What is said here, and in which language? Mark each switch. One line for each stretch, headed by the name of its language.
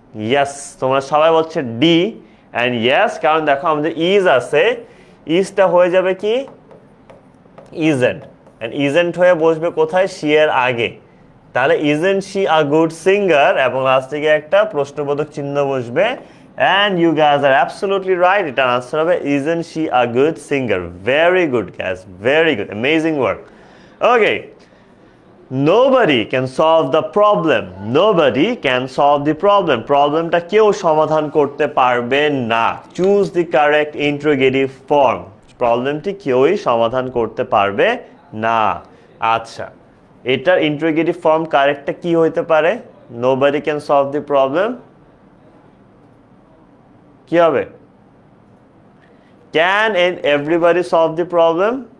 Bangla: Yes, তোমরা সবাই বলছে ডি, অ্যান্ড ইয়েস, কারণ দেখো আমাদের ইজ আছে, ইজটা হয়ে যাবে কি ইজেন্ট, অ্যান্ড ইজেন্ট হয়ে বসবে কোথায়? শি এর আগে।
English: তাহলে isn't she a good singer,
Bangla: এবং লাস্ট থেকে একটা প্রশ্নবোধক চিহ্ন বসবে,
English: and you guys are absolutely right,
Bangla: এটার আনসার হবে
English: Isn't she a good singer. Very good guys, very good, amazing work. Okay, nobody can solve the problem, nobody can solve the problem,
Bangla: প্রবলেমটা কেউ সমাধান করতে পারবে না।
English: choose the correct interrogative form,
Bangla: প্রবলেমটি কেউই সমাধান করতে পারবে না। আচ্ছা, এটার ইন্টারোগেটিভ ফর্ম কারেক্টটা কি হইতে পারে?
English: nobody can solve the problem,
Bangla: কি হবে?
English: can everybody solve the problem?